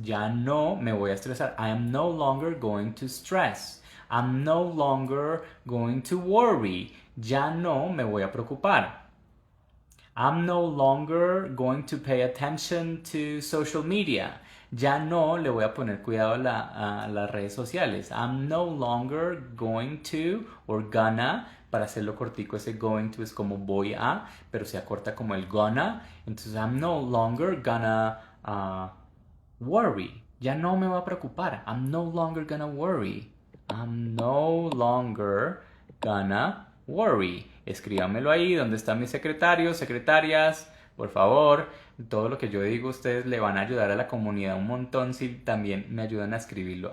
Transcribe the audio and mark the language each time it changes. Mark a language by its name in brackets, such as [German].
[Spanish] Ya no me voy a estresar. [English] I am no longer going to stress. I'm no longer going to worry. [Spanish] Ya no me voy a preocupar. [English] I'm no longer going to pay attention to social media. [Spanish] Ya no le voy a poner cuidado a las redes sociales. [English] I'm no longer going to or gonna. [Spanish] Para hacerlo cortico, ese going to es como voy a, pero se acorta como el gonna. [English] Entonces, I'm no longer gonna worry. [Spanish] Ya no me va a preocupar. [English] I'm no longer gonna worry. I'm no longer gonna worry. [Spanish] Escríbamelo ahí, donde están mis secretarios, secretarias, por favor. Todo lo que yo digo, ustedes le van a ayudar a la comunidad un montón si también me ayudan a escribirlo.